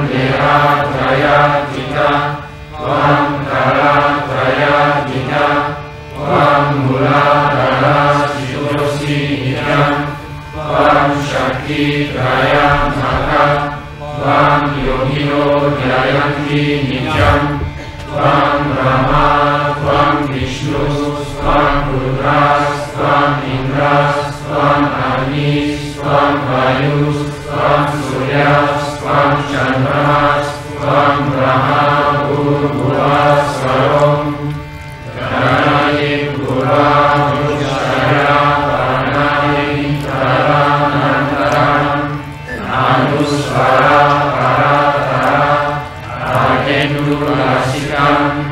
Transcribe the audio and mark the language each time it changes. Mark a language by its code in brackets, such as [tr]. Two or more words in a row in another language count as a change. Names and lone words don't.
[sa] Deha Traya Jita Vam Kala Traya Jita Vam Mula Kala Sidosi Nityam Vam Shakti Traya Maka Vam Yogino Dhyayanti Nityam Vam Brahma Vam Vishnu Vam Rudras Vam Indras Vam Agnis Vam Vayus Vam Suryas Vam Chandramas Vam Brahma Bhuvas Varom Ganayim Gura Vrushaya Varnayim Taranantaram Anusvara Paratara Agendu Rasikam